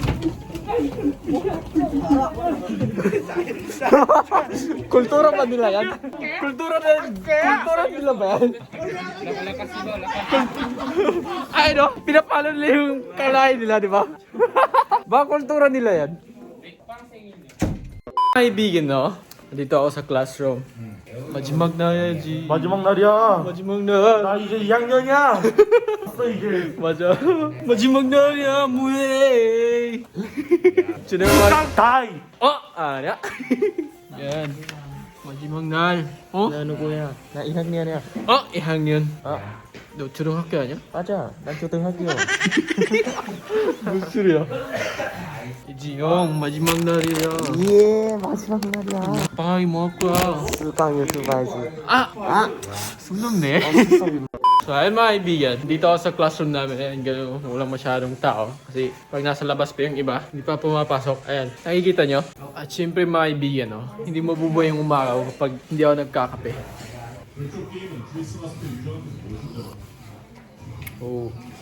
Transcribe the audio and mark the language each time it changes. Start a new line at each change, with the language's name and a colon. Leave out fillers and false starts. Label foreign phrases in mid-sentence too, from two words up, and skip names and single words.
Filipino: Ah! Kultura ba nila yan? Kultura nila ba yan? Lakas mo, lakas. Ay no, pinapalo nila yung kalahin nila, di ba? Baka kultura nila yan. Kaibigan, no? Dito ako sa classroom.
Korean: 마지막 날이지. 마지막 날이야. 마지막 날. 나 이제 2학년이야. 없어 이제. 맞아. 마지막 날이야. 뭐해? 지나가. 다이. 아니야. Yan. 마지막 날. 나 누구야? 나 2학년이야. 2학년. 아 너 초등학교 아니야? 맞아. 난 초등학교. 무슨 소리야? 이지영 마지막 날이야. 예 마지막 날이야. 방학이 뭐 할 거야? 수강 유튜브 하지. 숨 넘네.
Filipino: So ayun mga kaibigan, dito ako sa classroom namin. Ayan, gano'n, walang masyadong tao. Kasi pag nasa labas pa yung iba, hindi pa pumapasok. Ayan, nakikita nyo? At syempre mga kaibigan, no? Hindi mabubuhay yung umaraw kapag hindi ako nagkakape. Oh.